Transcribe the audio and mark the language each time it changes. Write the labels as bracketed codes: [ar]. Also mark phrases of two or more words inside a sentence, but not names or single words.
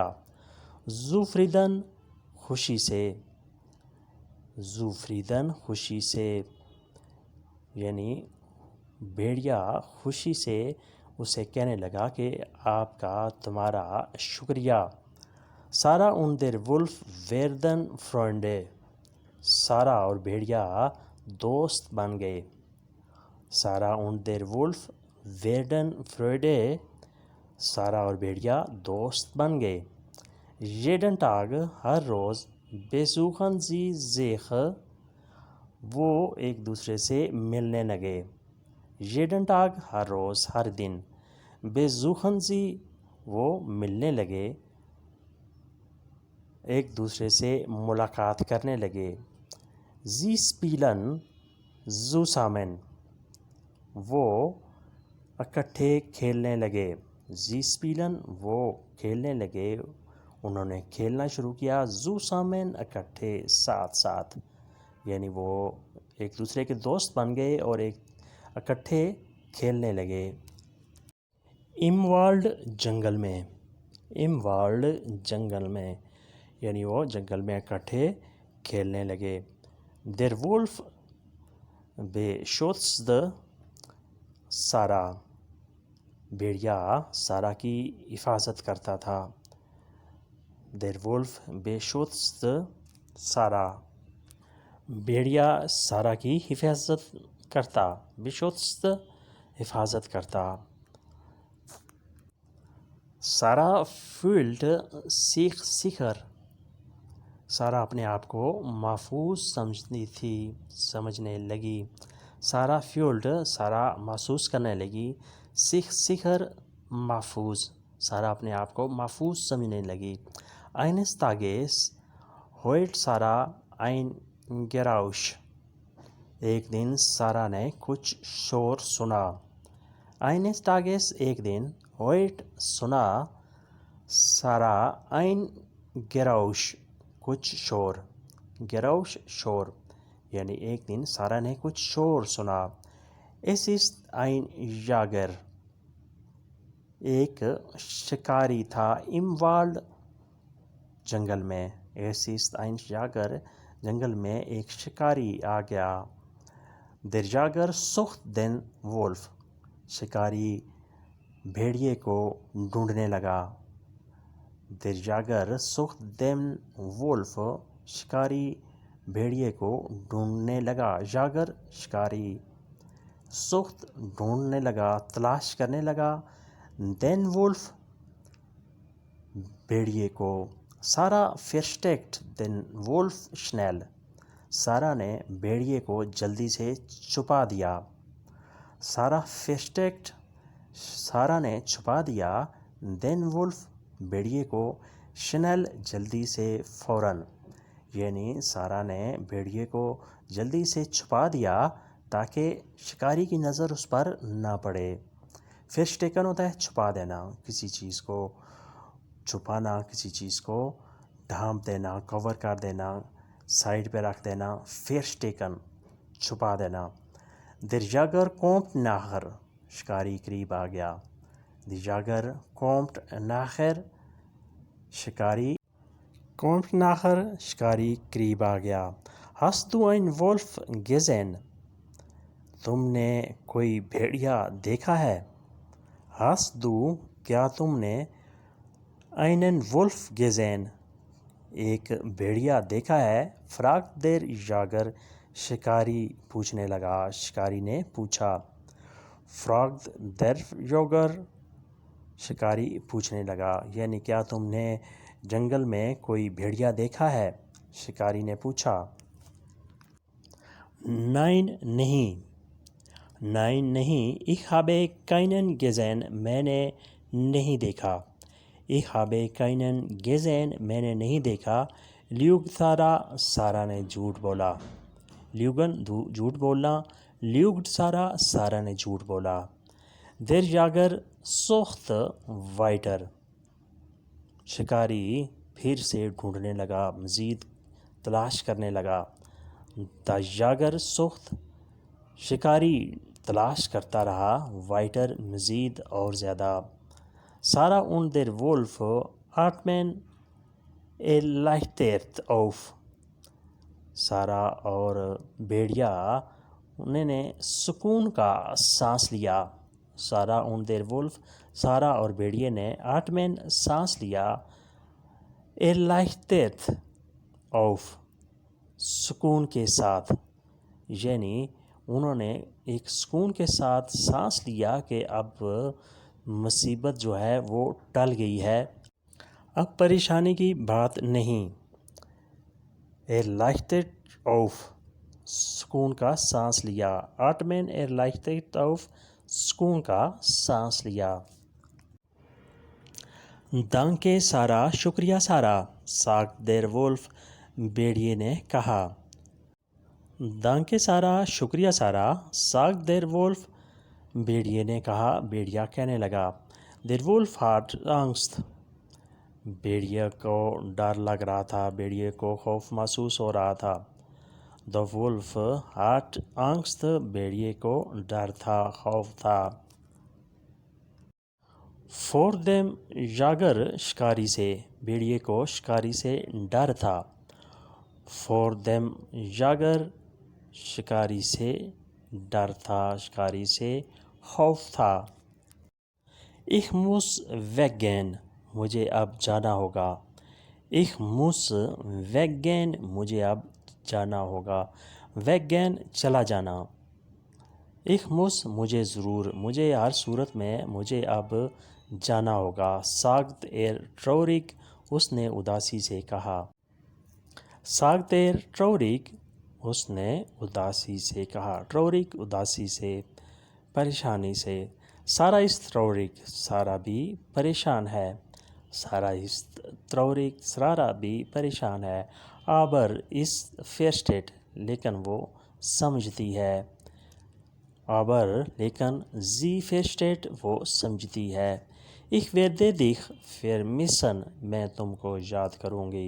[ur] زوفریدن خوشی سے. زوفریدن خوشی سے یعنی بھیڑیا خوشی سے اسے کہنے لگا کہ آپ کا تمہارا شکریہ. [de] سارا und der Wolf werden Freunde. [ur] سارا اور بھیڑیا دوست بن گئے. [de] سارا und der Wolf werden Freunde. [ur] سارا اور بھیڑیا دوست بن گئے. [de] jeden Tag [ur] ہر روز [de] besuchen sie sich. [ur] وہ ایک دوسرے سے ملنے لگے. [de] jeden Tag [ur] ہر روز ہر دن. [de] besuchen sie [ur] وہ ملنے لگے، ایک دوسرے سے ملاقات کرنے لگے. [de] sie spielen zusammen. [ur] وہ اکٹھے کھیلنے لگے. [de] sie spielen [ur] وہ کھیلنے لگے، انہوں نے کھیلنا شروع کیا. zusammen اکٹھے ساتھ ساتھ یعنی وہ ایک دوسرے کے دوست بن گئے اور ایک اکٹھے کھیلنے لگے. [de] im Wald [ur] جنگل میں. [de] im Wald [ur] جنگل میں یعنی وہ جنگل میں اکٹھے کھیلنے لگے. [de] der Wolf beschützt سارا. [ur] بھیڑیا سارا کی حفاظت کرتا تھا. [de] der Wolf beschützt سارا. [ur] بھیڑیا سارا کی حفاظت کرتا. [de] beschützt [ur] حفاظت کرتا. [de] سارا fühlt sich sicher. [ur] سارا اپنے آپ کو محفوظ سمجھنے لگی. سارا fühlt سارا محسوس کرنے لگی. [de] sich sicher محفوظ. [ur] سارا اپنے آپ کو محفوظ سمجھنے لگی. [de] eines Tages hört سارا ein Geräusch. [ur] ایک دن سارا نے کچھ شور سنا. [de] eines Tages [ur] ایک دن [de] hört سنا سارا ein Geräusch [ur] کچھ شور. Geräusch شور یعنی ایک دن سارا نے کچھ شور سنا. [de] es ist ein Jäger. [ur] ایک شکاری تھا. [de] im Wald [ur] جنگل میں. [de] es ist ein Jäger [ur] جنگل میں ایک شکاری آ گیا. [de] der Jäger sucht den Wolf. [ur] شکاری بھیڑیے کو ڈھونڈنے لگا. [de] der Jäger sucht den Wolf. [ur] شکاری بھیڑیے کو ڈھونڈنے لگا. Jäger شکاری. sucht ڈھونڈنے لگا، تلاش کرنے لگا. [de] den Wolf [ur] بھیڑیے کو. [de] سارا versteckt den Wolf schnell. [ur] سارا نے بھیڑیے کو جلدی سے چھپا دیا. سارا versteckt سارا نے چھپا دیا. [de] den Wolf بھیڑیے کو. [ur] schnell جلدی سے، فوراً یعنی سارا نے بھیڑیے کو جلدی سے چھپا دیا تاکہ شکاری کی نظر اس پر نہ پڑے. verstecken ہوتا ہے چھپا دینا، کسی چیز کو چھپانا، کسی چیز کو ڈھانپ دینا، کور کر دینا، سائڈ پہ رکھ دینا. verstecken چھپا دینا. [de] der Jäger kommt näher. [ur] شکاری قریب آ گیا. [de] der Jäger kommt näher شکاری kommt näher [ur] شکاری قریب آ گیا. [de] hast du einen Wolf gesehen. [ur] تم نے کوئی بھیڑیا دیکھا ہے. [de] hast du [ur] کیا تم نے [de] einen Wolf gesehen [ur] ایک بھیڑیا دیکھا ہے. [de] fragt der Jäger [ur] شکاری پوچھنے لگا، شکاری نے پوچھا. [de] fragt der Jäger [ur] شکاری پوچھنے لگا یعنی کیا تم نے جنگل میں کوئی بھیڑیا دیکھا ہے. شکاری نے پوچھا. [de] Nein, نہیں. Nein, نہیں. Ich habe keinen gesehen, [ur] میں نے نہیں دیکھا. [de] Ich habe keinen gesehen, [ur] میں نے نہیں دیکھا. Lügt سارا, سارا نے جھوٹ بولا. Lügen جھوٹ بولنا. Lügt سارا, سارا نے جھوٹ بولا. [de] Der Jäger sucht weiter. [ur] شکاری پھر سے ڈھونڈنے لگا, مزید تلاش کرنے لگا. [de] Der Jäger sucht, [ur] شکاری تلاش کرتا رہا. weiter مزید اور زیادہ. [de] Sarah und der Wolf atmen erleichtert auf. [ur] سارا اور بھیڑیا انہوں نے سکون کا سانس لیا. [de] سارا und der Wolf, [ur] سارا اور بھیڑیے نے atmen سانس لیا. [de] erleichtert auf, [ur] سکون کے ساتھ, یعنی انہوں نے ایک سکون کے ساتھ سانس لیا کہ اب مصیبت جو ہے وہ ٹل گئی ہے, اب پریشانی کی بات نہیں. [de] erleichtert auf, [ur] سکون کا سانس لیا. [de] atmen erleichtert auf, [ur] سکون کا سانس لیا. danke سارا, شکریہ سارا. [de] sagt der Wolf, [ur] بھیڑیے نے کہا. danke سارا, شکریہ سارا. [de] sagt der Wolf, [ur] بھیڑیے نے کہا. بھیڑیا کہنے لگا. [de] der Wolf hat Angst, [ur] بھیڑیے کو ڈر لگ رہا تھا, بھیڑیے کو خوف محسوس ہو رہا تھا. [de] the Wolf hat Angst, [ur] بھیڑیے کو ڈر تھا, خوف تھا. [de] vor dem Jäger, [ur] شکاری سے, بھیڑیے کو شکاری سے ڈر تھا. [de] vor dem Jäger, [ur] شکاری سے ڈر تھا, شکاری سے خوف تھا. [de] ich muss weggehen, [ur] مجھے اب جانا ہوگا. [de] ich muss weggehen, [ur] مجھے اب جانا ہوگا. weggehen چلا جانا. [de] ich muss [ur] مجھے ضرور, مجھے ہر صورت میں, مجھے اب جانا ہوگا. [de] sagt er traurig, [ur] اس نے اداسی سے کہا. [de] sagt er traurig, [ur] اس نے اداسی سے کہا. traurig اداسی سے, پریشانی سے. [de] سارا ist traurig, [ur] سارا بھی پریشان ہے. [de] سارا ist traurig, [ur] سارا بھی پریشان ہے. [de] aber ist versteht, [ur] لیکن وہ سمجھتی ہے. [de] aber لیکن sie versteht, [ur] وہ سمجھتی ہے. [de] ich werde dich vermissen, [ur] میں تم کو یاد کروں گی.